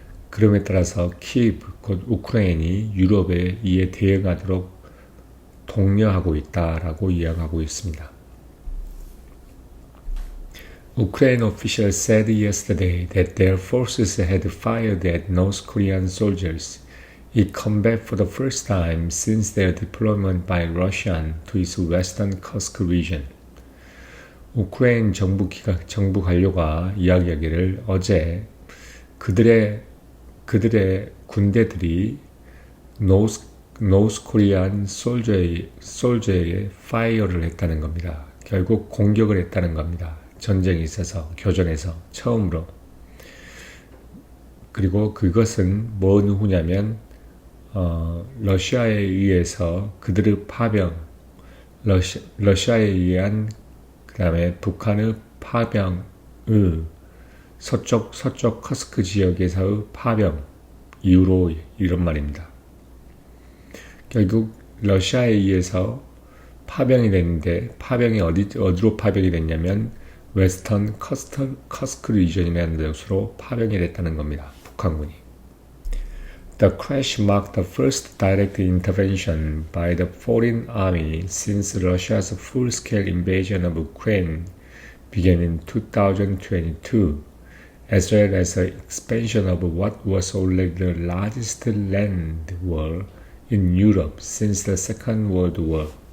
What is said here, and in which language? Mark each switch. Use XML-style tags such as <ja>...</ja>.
<ko>그럼에 따라서 키이브, 곧 우크라이나이 유럽에 이에 대응하도록 독려하고 있다라고 이야기하고 있습니다.</ko> <en>Ukraine officials said yesterday that their forces had fired at North Korean soldiers in combat for the first time since their deployment by Russia to its western Kursk region.</en> <ko>우크라이나 정부 관료가 이야기하기를 어제 그들의 군대들이 노스 코리안 솔저에 파이어를 했다는 겁니다. 결국 공격을 했다는 겁니다. 전쟁에 있어서, 교전에서 처음으로. 그리고 그것은 뭔 후냐면 러시아에 의해서 그들의 파병, 러시아에 의한 그 다음에 북한의 파병의 서쪽 커스크 지역에서의 파병 이후로 이런 말입니다. 결국 러시아에 의해서 파병이 됐는데 파병이 어디로 파병이 됐냐면 웨스턴 커스크 리전이라는 곳으로 파병이 됐다는 겁니다. 북한군이.</ko> <en>The crash marked the first direct intervention by the foreign army since Russia's full-scale invasion of Ukraine began in 2022, as well as the expansion of what was already the largest land war in Europe since the Second World War.</en>